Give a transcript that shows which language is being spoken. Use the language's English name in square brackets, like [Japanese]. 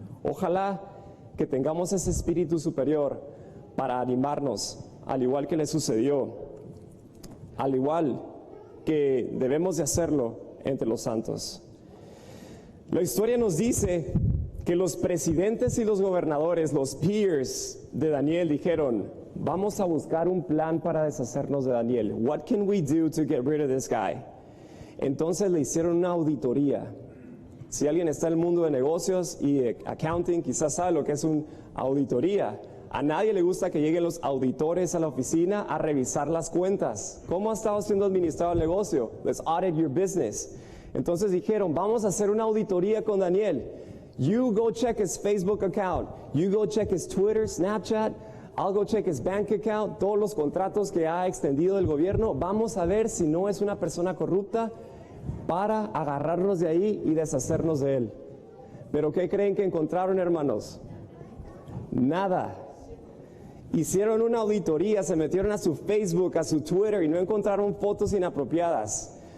[Spanish] Ojalá que tengamos ese espíritu superior para animarnos, al igual que le sucedió, al igual que debemos de hacerlo entre los santos. La historia nos dice que los presidentes y los gobernadores, los peers de Daniel, dijeron, vamos a buscar un plan para deshacernos de Daniel. [English] What can we do to get rid of this guy? [Spanish] Entonces le hicieron una auditoría. Si alguien está en el mundo de negocios y de accounting, quizás sabe lo que es una auditoría. A nadie le gusta que lleguen los auditores a la oficina a revisar las cuentas. ¿Cómo ha estado siendo administrado el negocio? [English] Let's audit your business. [Spanish] Entonces dijeron, vamos a hacer una auditoría con Daniel. [English] You go check his Facebook account. You go check his Twitter, Snapchat. I'll go check his bank account. [Spanish] Todos los contratos que ha extendido el gobierno. Vamos a ver si no es una persona corrupta para agarrarnos de ahí y deshacernos de él. ¿Pero qué creen que encontraron, hermanos? Nada. Hicieron una auditoría, se metieron a su Facebook, a su Twitter y no encontraron fotos inapropiadas.